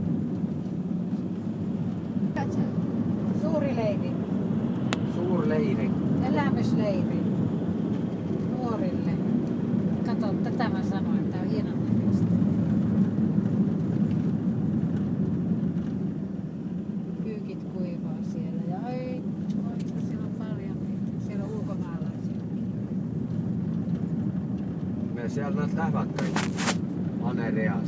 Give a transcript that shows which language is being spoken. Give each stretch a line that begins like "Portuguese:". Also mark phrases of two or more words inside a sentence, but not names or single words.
Finnish: Suuri leiri,
Estonian: Suur leiri.
Finnish: elämysleiri nuorille. Kato, tätä mä sanoin, tää on hienon näköistä. Pyykit kuivaa siellä ja ai, siellä on paljon niitä. Siellä on ulkomaalaisia.
Estonian: Ja seal nad lähevad kõik. Anereas.